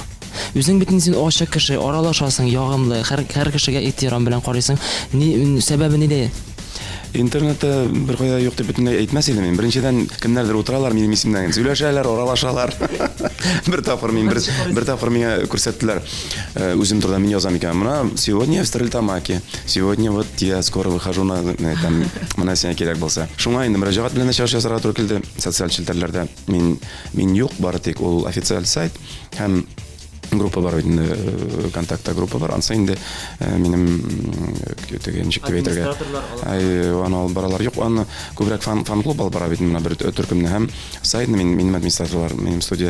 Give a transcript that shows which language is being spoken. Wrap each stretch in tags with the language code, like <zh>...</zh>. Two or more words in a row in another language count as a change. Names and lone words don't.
<tt>Үзең бит син ачык кеше, аралашасың, ягымлы, һәр кешегә ихтирам белән карыйсың. Сәбәбе нидә? Интернетта бер кая юк дип бөтенләй әйтмәс идем мин. Беренчедән кемнәрдер утыралар минем исемнән, сөйләшәләр, аралашалар. Бер тапкыр миңа күрсәттеләр. Үзем турында мин язам икән.</tt> <ru>Менә сегодня в Стерлитамаке. Сегодня вот я скоро выхожу на там</ru> <tt>менә сиңа кирәк булса. Шуңа инде мөрәҗәгать белән чыгыш ясарга туры килде. Социаль челтәрләрдә мин юк, бары тик ул официаль сайт һәм группа бар инде, контактта группа бар. Ансы инде минем ничек дип әйтергә. Аны баралар юк, аны күбрәк фан-клуб алып бара бит менә бер төркемне һәм сайтны минем администраторлар, минем студия.</tt>